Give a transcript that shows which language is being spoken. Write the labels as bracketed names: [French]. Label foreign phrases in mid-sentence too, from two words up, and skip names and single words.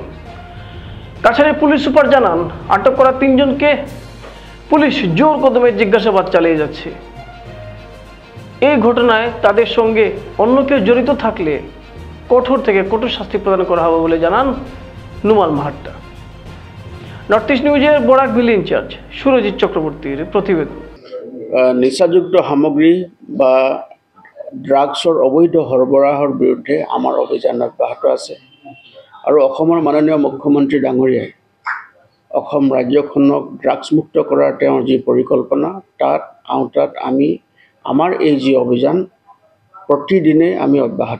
[Bangla] কাছাড়ের পুলিশ সুপার জানান, আটক করা 3 জনকে পুলিশ জোর কদমে জিজ্ঞাসাবাদ চালিয়ে যাচ্ছে। এই ঘটনায় তাদের সঙ্গে অন্য কেউ জড়িত থাকলে কঠোর থেকে কঠোর শাস্তি প্রদান করা হবে বলে জানান নুমাল মাহাত্তা। নর্থ ইস্ট নিউজের বরাক ভিলি ইনচার্জ সুরজিৎ চক্রবর্তীর প্রতিবেদন। [Assamese] নিচাযুক্ত সামগ্ৰী বা ড্ৰাগছৰ অবৈধ সৰবৰাহৰ বিৰুদ্ধে আমাৰ অভিযান অব্যাহত আছে আৰু অসমৰ মাননীয় মুখ্যমন্ত্ৰী ডাঙৰীয়াই অসম ৰাজ্যখনক ড্ৰাগছমুক্ত কৰাৰ তেওঁৰ যি পৰিকল্পনা তাত আওতাত আমি আমাৰ এই যি অভিযান প্ৰতিদিনে আমি অব্যাহত